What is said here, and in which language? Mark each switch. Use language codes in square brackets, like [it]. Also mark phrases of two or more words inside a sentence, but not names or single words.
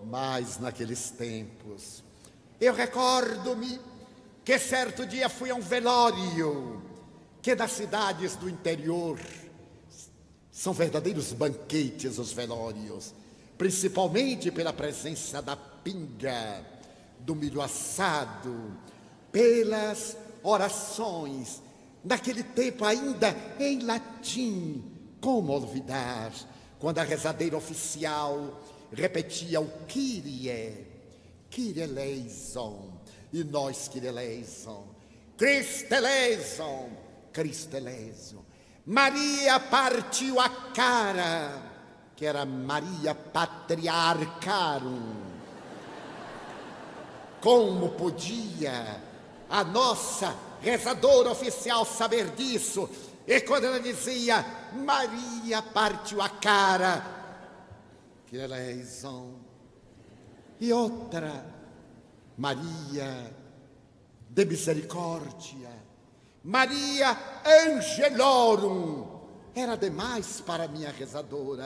[pt] Mas naqueles tempos, eu recordo-me que certo dia fui a um velório, que nas cidades do interior são verdadeiros banquetes os velórios, principalmente pela presença da pinga, do milho assado, pelas orações, naquele tempo ainda em latim. Como olvidar quando a rezadeira oficial repetia o [el] Κύριε, Κύριε ἐλέησον, e nós Κύριε ἐλέησον, Χριστὲ ἐλέησον, Χριστὲ ἐλέησον. [pt] Maria partiu a cara, que era [la] Maria Patriarcarum. [pt] Como podia a nossa rezadora oficial saber disso? E quando ela dizia Maria partiu a cara, que eleison, e outra, Maria de misericórdia, [la] Maria Angelorum, [pt] era demais para a minha rezadora.